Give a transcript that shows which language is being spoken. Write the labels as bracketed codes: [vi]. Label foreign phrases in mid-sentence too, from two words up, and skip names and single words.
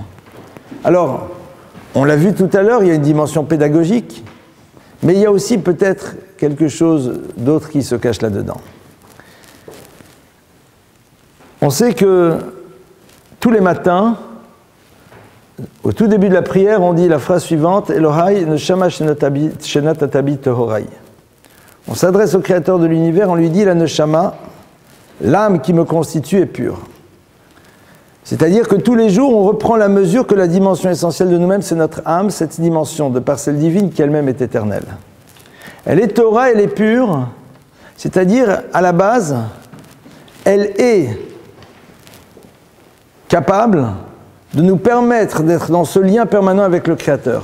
[fr] Alors, on l'a vu tout à l'heure, il y a une dimension pédagogique, mais il y a aussi peut-être quelque chose d'autre qui se cache là-dedans. On sait que tous les matins, au tout début de la prière, on dit la phrase suivante, [he] אלוהי נשמה שנתת בי טהורה היא. [fr] On s'adresse au Créateur de l'univers, on lui dit la neshama, l'âme qui me constitue est pure. C'est-à-dire que tous les jours, on reprend la mesure que la dimension essentielle de nous-mêmes, c'est notre âme, cette dimension de parcelle divine qui elle-même est éternelle. Elle est Torah, elle est pure, c'est-à-dire, à la base, elle est capable de nous permettre d'être dans ce lien permanent avec le Créateur.